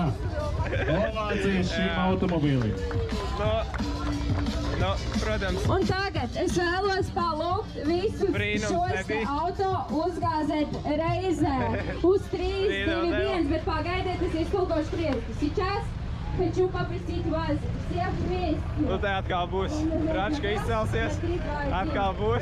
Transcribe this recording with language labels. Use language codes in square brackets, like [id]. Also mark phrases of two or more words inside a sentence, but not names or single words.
[lv] Ovācijas šim automobīlim. Nu, protams. Un tagad es vēlos palūgt visus šos auto uzgāzēt reizē uz 3, 2, 1, bet pagaidiet, es iztulkošu krievski. [ru] Сейчас хочу попросить вас всех вместе. [lv] Nu, te atkal būs Račka izcelsies. Atkal būs.